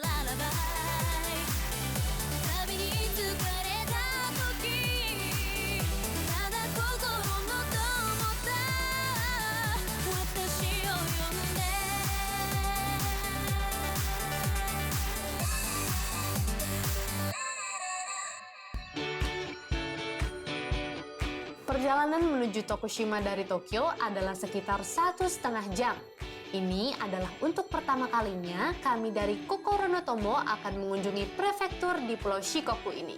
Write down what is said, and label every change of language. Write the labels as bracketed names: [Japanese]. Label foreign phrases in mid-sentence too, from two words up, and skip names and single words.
[Japanese] 旅に疲れた時ただ心のと思った私を呼んで [Indonesian] Perjalanan menuju Tokushima dari Tokyo adalah sekitar 1,5 jam. Ini adalah untuk pertama kalinya kami dari Kokoro no Tomo akan mengunjungi prefektur di Pulau Shikoku ini.